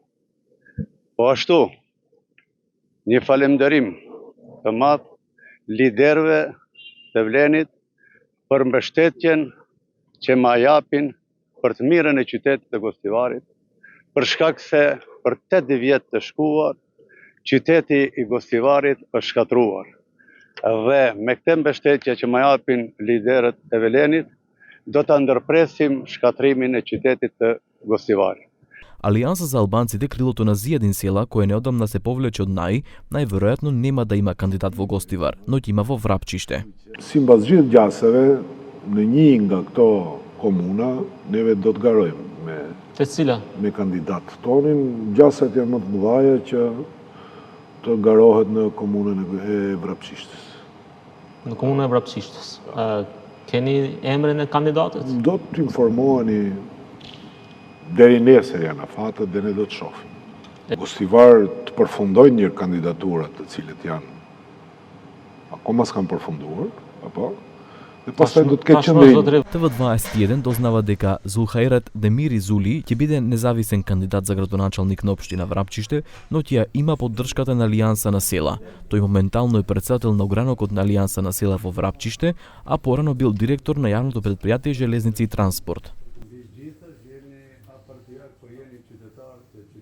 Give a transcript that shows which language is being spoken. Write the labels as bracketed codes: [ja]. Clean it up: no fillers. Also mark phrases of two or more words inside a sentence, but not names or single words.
[sq] Po ashtu, një falemnderim të madh liderëve të Vlenit për mbështetjen që ma japin për të mirën e qytetit të Gostivarit, për shkak se për 8 vjet të shkuar, qyteti i Gostivarit është shkatruar. Dhe me këtë mbështetje që ma japin liderët e Vlenit, do të ndërpresim shkatrimin e qytetit të Gostivarit. [mk] Алијанса за албанците, крилото на Зијадин Села, кој неодамна се повлече од НАИ, најверојатно нема да има кандидат во Гостивар, но ќе има во Vrapçishte. [sq] Sipas gjithë gjaseve, në një nga këto komuna, neve do të garojmë me kandidatë tonin. Gjasat janë më të mëdhaja që të garohet në komunën e Vrapçishtës. Në komunën e Vrapçishtës. Keni emrin e kandidatët? Do të informoheni deri nesër janë afatet dhe ne do të shohim. Gostivar të përfundojnë një kandidaturat të cilët janë akoma s'kan përfunduar, apo? Dhe pastaj do të ketë qëndrim. [mk] ТВ21 дознава дека Зулхајрат Демири Зули ќе биде независен кандидат за градоначалник на општина Vrapçishte, но ќе има поддршката на Алијанса на села. Тој моментално е председател на огранокот на Алијанса на села во Vrapçishte, а порано бил директор на јавното предпријатие Железници и транспорт.